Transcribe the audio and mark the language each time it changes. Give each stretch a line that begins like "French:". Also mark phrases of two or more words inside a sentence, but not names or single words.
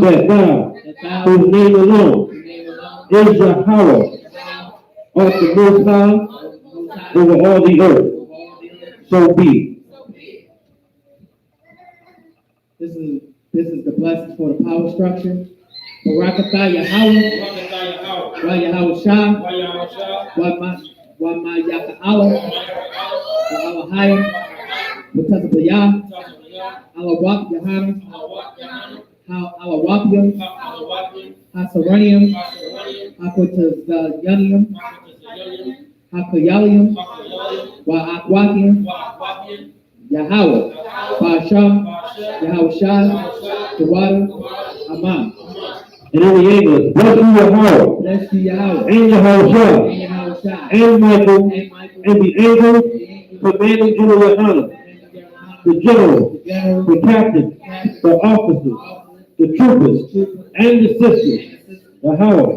English: that thou, that thou, whose name alone whose name alone, is Yahweh, art the Most High over all the earth. So be. so be it. This is the blessing for the power structure. Barakatah Yahweh, Wa Yahweh Shah, Wa Ma Yaka'ala, Wa Alahaya, Wa Tazabaya, Alawak Yahana, Alawapia, Hasaranium, Hakotazayanium, Hakayalium, Wa Akwakium, Yahweh, Basham, Yahweh Shah, Tawada, Aman. And in the English, bless you Yahweh, Bless you, Yahweh, and Yahweh and Yahweh Shah, and Michael, and Michael, and the angels commanding General Yohana, the general, the captain, the officers, the troopers, and the sisters, Yahweh.